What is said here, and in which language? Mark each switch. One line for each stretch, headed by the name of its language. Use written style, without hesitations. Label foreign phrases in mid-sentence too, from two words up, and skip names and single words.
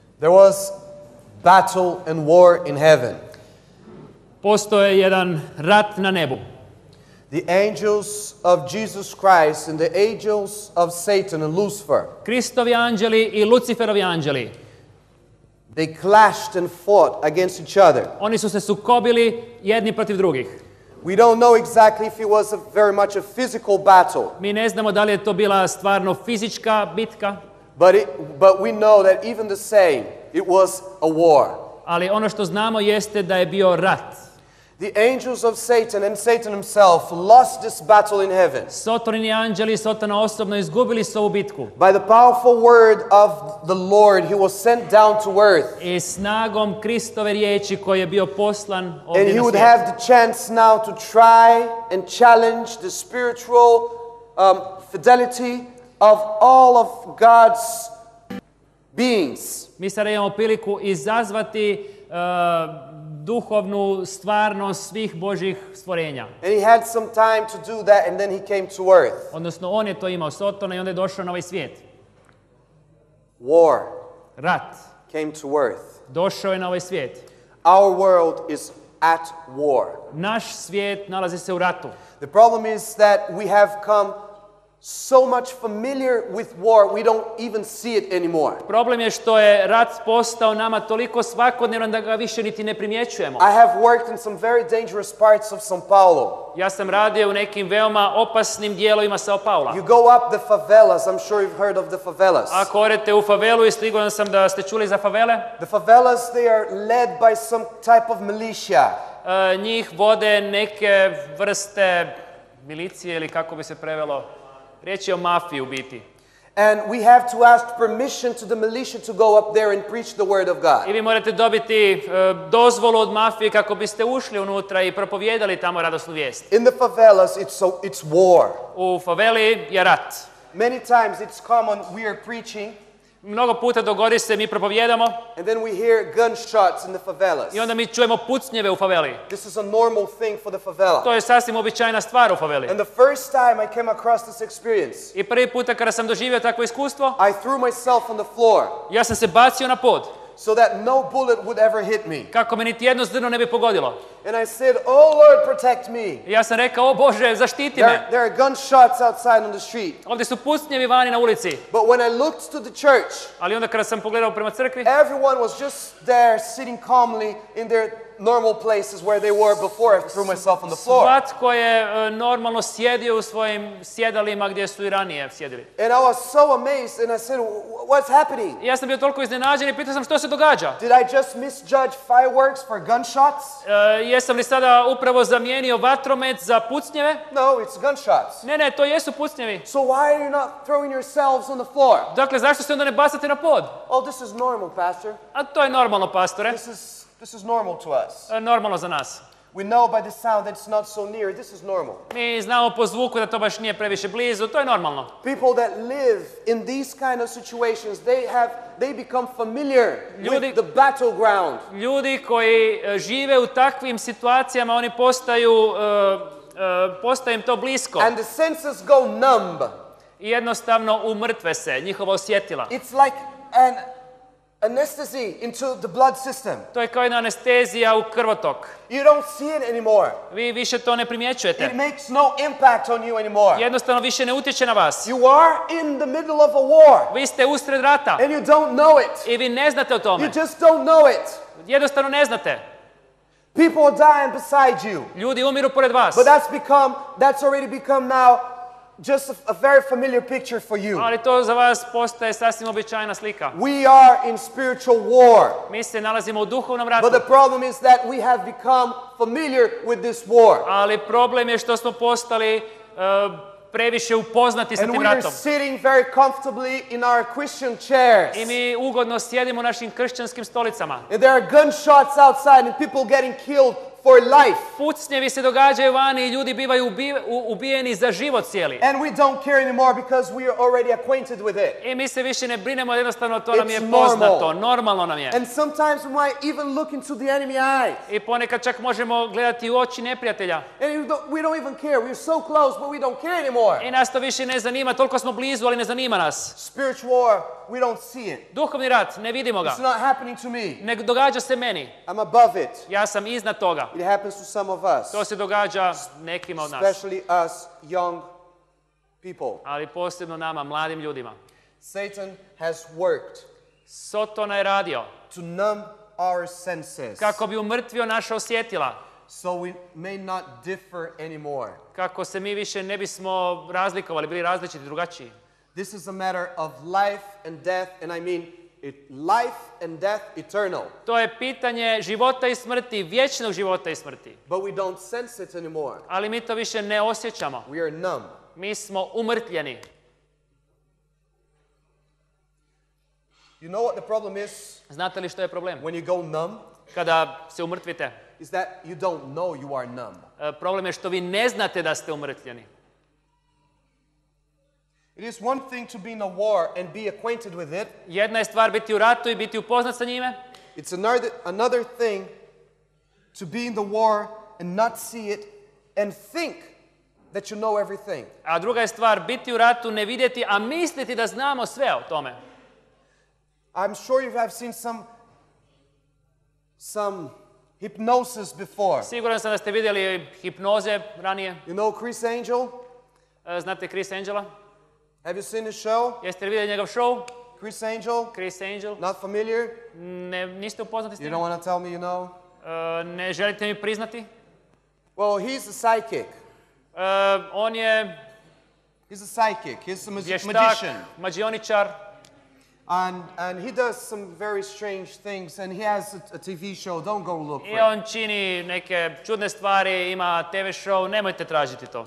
English: There was battle and war in heaven.
Croatian: Postoje jedan rat na nebu.
English: The angels of Jesus Christ and the angels of Satan and Lucifer.
Croatian: Kristovi anđeli i Luciferovi anđeli.
English: They clashed and fought against each other.
Croatian: Oni su se sukobili jedni protiv drugih.
English: We don't know exactly if it was very much a physical battle.
Croatian: Mi ne znamo da li je to bila stvarno fizička bitka.
English: But we know that even the same, it was a war.
Croatian: Ali ono što znamo jeste da je bio rat.
English: The angels of Satan and Satan himself lost this battle in heaven.
Croatian: Sotonini anđeli i Sotona osobno izgubili su ovu bitku.
English: By the powerful word of the Lord, he was sent down to earth.
Croatian: I snagom Kristove riječi koji je bio poslan ovdje
English: And he
Croatian: na
English: would
Croatian: svijet.
English: have the chance now to try and challenge the spiritual fidelity of all of God's beings.
Croatian: Mi sada imamo priliku izazvati duhovnu stvarnost svih Božjih stvorenja.
English: And he had some time to do that, and then he came to earth.
Croatian: Odnosno, on je to imao, Sotona, i onda je došao na ovaj svijet.
English: War
Croatian: Rat.
English: came to earth.
Croatian: Došao je na ovaj svijet.
English: Our world is at war.
Croatian: Naš svijet nalazi se u ratu.
English: The problem is that we have come so much familiar with war, we don't even see it anymore.
Croatian: Problem je što je rat postao nama toliko svakodnevno da ga više niti ne primjećujemo.
English: I have worked in some very dangerous parts of São Paulo.
Croatian: Ja sam radio u nekim veoma opasnim dijelovima Sao Paula.
English: You go up the favelas, I'm sure you've heard of the favelas.
Croatian: Ako odete u favelu, i siguran sam da ste čuli za favele.
English: The favelas, they are led by some type of militia.
Croatian: Njih vode neke vrste milicije ili kako bi se prevelo. Riječ je o mafiji u biti.
English: And we have to ask permission to the militia to go up there and preach the word of God.
Croatian: I vi morate dobiti dozvolu od mafije kako biste ušli unutra i propovijedali tamo radosnu vijest.
English: In the favelas, it's war.
Croatian: U faveli je rat.
English: Many times it's common, we are preaching,
Croatian: Mnogo puta dogodi se, mi propovijedamo
English: and then we hear gunshots in the favelas.
Croatian: i onda mi čujemo pucnjeve u faveli.
English: This is a normal thing for the favela.
Croatian: To je sasvim običajna stvar u faveli.
English: And the first time I came across this experience,
Croatian: I prvi puta kada sam doživio takvo iskustvo,
English: I threw myself on the floor
Croatian: ja sam se bacio na pod,
English: so that no bullet would ever hit me.
Croatian: kako me niti jedno zrno ne bi pogodilo.
English: And I said, "Oh Lord, protect me."
Croatian: I ja sam rekao, o Bože, zaštiti me.
English: There are gunshots outside on the street.
Croatian: Ovdje su pucnjevi vani na ulici.
English: But when I looked to the church,
Croatian: Ali onda kada sam pogledao prema crkvi,
English: everyone was just there sitting calmly in their normal places where they were before I threw myself on the floor.
Croatian: svatko je normalno sjedio u svojim sjedalima gdje su i ranije sjedili.
English: And I was so amazed and I said, "What's happening?
Croatian: I ja sam bio toliko iznenađen i pitao sam što se događa.
English: Did I just misjudge fireworks for gunshots?"
Croatian: Jesam li sada upravo zamijenio vatromet za pucnjeve?
English: No, it's gunshots.
Croatian: Ne, to jesu pucnjevi.
English: So why are you not throwing yourselves on the floor?
Croatian: Dakle, zašto se onda ne bacate na pod?
English: Oh, this is normal, Pastor.
Croatian: A to je normalno, pastore.
English: This is normal to us.
Croatian: Normalno za nas.
English: We know by the sound that it's not so near. This is normal.
Croatian: Mi znamo po zvuku da to baš nije previše blizu, to je normalno.
English: People that live in these kind of situations, they become familiar with the battleground.
Croatian: Ljudi koji žive u takvim situacijama, oni postaje im to blisko.
English: And the senses go numb.
Croatian: I jednostavno umrtve se, njihova osjetila.
English: It's like an anesthesia into the blood system.
Croatian: To je kao jedna anestezija u krvotok.
English: You don't see it anymore.
Croatian: Vi više to ne primjećujete.
English: It makes no impact on you anymore.
Croatian: Jednostavno više ne utječe na vas.
English: You are in the middle of a war.
Croatian: Vi ste usred rata.
English: And you don't know it.
Croatian: I vi ne znate o tome.
English: You just don't know it.
Croatian: Jednostavno ne znate.
English: People are dying beside you.
Croatian: Ljudi umiru pored vas.
English: But that's already become now just a very familiar picture for you.
Croatian: Ali to za vas postaje sasvim običajna slika.
English: We are in spiritual war.
Croatian: Mi se nalazimo u duhovnom ratu.
English: But the problem is that we have become familiar with this war.
Croatian: Ali problem je što smo postali previše upoznati sa tim ratom.
English: And we are sitting very comfortably in our Christian chairs.
Croatian: I mi ugodno sjedimo u našim kršćanskim stolicama.
English: And there are gunshots outside and people getting killed for life.
Croatian: Pucnjevi se događaju vani i ljudi bivaju ubijeni za život cijeli.
English: And we don't care anymore because we are already acquainted with it.
Croatian: I mi se više ne brinemo, jednostavno to nam je
English: It's
Croatian: poznato,
English: normal.
Croatian: normalno nam je.
English: And sometimes we might even look into the enemy eyes.
Croatian: I ponekad čak možemo gledati u oči neprijatelja.
English: And we don't even care. We're so close, but we don't care anymore.
Croatian: I nas to više ne zanima, toliko smo blizu, ali ne zanima nas.
English: Spiritual war, we don't see it.
Croatian: Duhovni rat, ne vidimo ga.
English: It's not happening to me.
Croatian: Ne događa se meni.
English: I'm above it.
Croatian: Ja sam iznad toga.
English: It happens to some of us,
Croatian: To se događa nekima od nas.
English: especially us young people.
Croatian: Ali posebno nama, mladim ljudima.
English: Satan has worked
Croatian: Sotona je radio
English: to numb our senses
Croatian: kako bi umrtvio naša osjetila.
English: so we may not differ anymore.
Croatian: Kako se mi više ne bismo razlikovali, bili različiti, drugačiji.
English: This is a matter of life and death, and I mean life and death eternal.
Croatian: To je pitanje života i smrti, vječnog života i smrti.
English: But we don't sense it anymore.
Croatian: Ali mi to više ne osjećamo.
English: We are numb.
Croatian: Mi smo umrtljeni.
English: You know what the problem is
Croatian: Znate li što je problem?
English: when you go numb?
Croatian: Kada se umrtvite,
English: Is that you don't know you are numb.
Croatian: problem je što vi ne znate da ste umrtljeni.
English: It is one thing to be in a war and be acquainted with it.
Croatian: Jedna je stvar biti u ratu i biti upoznat sa njime.
English: It's another thing to be in the war and not see it and think that you know everything.
Croatian: A druga je stvar biti u ratu, ne vidjeti, a misliti da znamo sve o tome.
English: I'm sure you have seen some hypnosis before.
Croatian: Siguran sam da ste vidjeli hipnoze ranije.
English: You know Chris Angel?
Croatian: Znate Chris Angela?
English: Have you seen his show?
Croatian: Jeste li vidjeli njegov show?
English: Chris Angel?
Croatian: Chris Angel?
English: Not familiar?
Croatian: Ne, niste upoznati s
English: You
Croatian: tim?
English: don't want to tell me you know?
Croatian: Ne želite mi priznati?
English: Well, he's a psychic.
Croatian: On je
English: He's a psychic. He's a
Croatian: vještak,
English: magician.
Croatian: mađioničar.
English: And he does some very strange things, and he has a TV show. Don't go look for
Croatian: I
English: it.
Croatian: on čini neke čudne stvari, ima TV show, nemojte tražiti to.